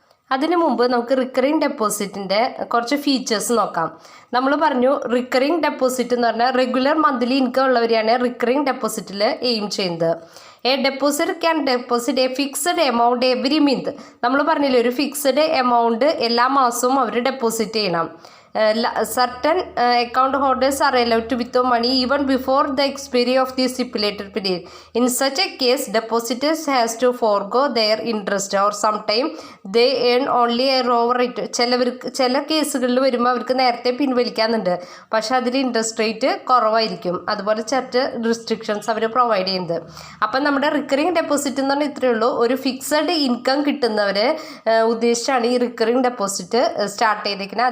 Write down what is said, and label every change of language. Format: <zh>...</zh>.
<ml>അതിനു മുമ്പ് നമുക്ക് റിക്കറിങ് ഡെപ്പോസിറ്റിൻ്റെ കുറച്ച് ഫീച്ചേഴ്സ് നോക്കാം. നമ്മൾ പറഞ്ഞു റിക്കറിങ് ഡെപ്പോസിറ്റ് എന്ന് പറഞ്ഞാൽ regular monthly income ഉള്ളവരെയാണ് recurring ഡെപ്പോസിറ്റിൽ aim ചെയ്യുന്നത്.</ml> <en>A deposit can deposit a fixed amount every month.</en> <ml>നമ്മൾ പറഞ്ഞില്ലേ, ഒരു ഫിക്സഡ് എമൗണ്ട് എല്ലാ മാസവും അവർ ഡെപ്പോസിറ്റ് ചെയ്യണം.</ml> <en>certain account holders are allowed to withdraw money even before the expiry of the stipulated period. In such a case, depositors has to forego their interest or sometime they earn only a lower rate.</en> <ml>ചില കേസുകളിൽ വരുമ്പോൾ അവർക്ക് നേരത്തെ പിൻവലിക്കാനുണ്ട്, പക്ഷെ അതിൽ interest rate കുറവായിരിക്കും. അതുപോലെ ചില റിസ്ട്രിക്ഷൻസ് അവർ പ്രൊവൈഡ് ചെയ്യുന്നത്. അപ്പം നമ്മുടെ റിക്കറിങ് ഡെപ്പോസിറ്റ് എന്ന് പറഞ്ഞാൽ ഇത്രയേ ഉള്ളൂ. ഒരു ഫിക്സഡ് ഇൻകം കിട്ടുന്നവരെ ഉദ്ദേശിച്ചാണ് ഈ റിക്കറിങ് ഡെപ്പോസിറ്റ് സ്റ്റാർട്ട് ചെയ്തേക്കുന്നത്.</ml>